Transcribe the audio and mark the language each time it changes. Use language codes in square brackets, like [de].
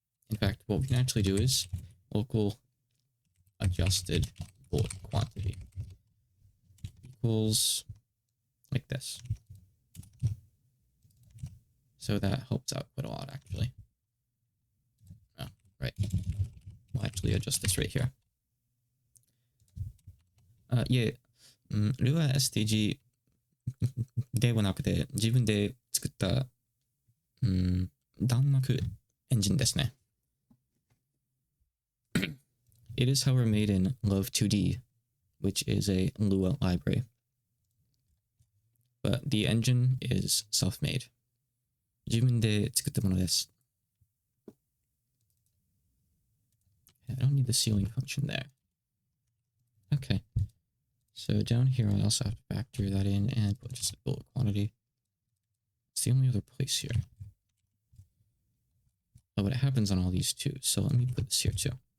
[en] In fact, what we can actually do is local adjusted bullet quantity equals like this. So that helps out quite a lot, actually. Oh, right. We'll actually adjust this right here. Yeah. [ja] ルアー STG ではなくて、自分で作った、弾幕エンジンですね。 [en] It is however made in Love 2D, which is a Lua library. But the engine is self-made. [ja] 自分で作ったものです。 [en] I don't need the ceiling function there. Okay. So down here, I also have to factor that in and put just a bullet quantity. It's the only other place here. Oh, but it happens on all these too. So let me put this here too.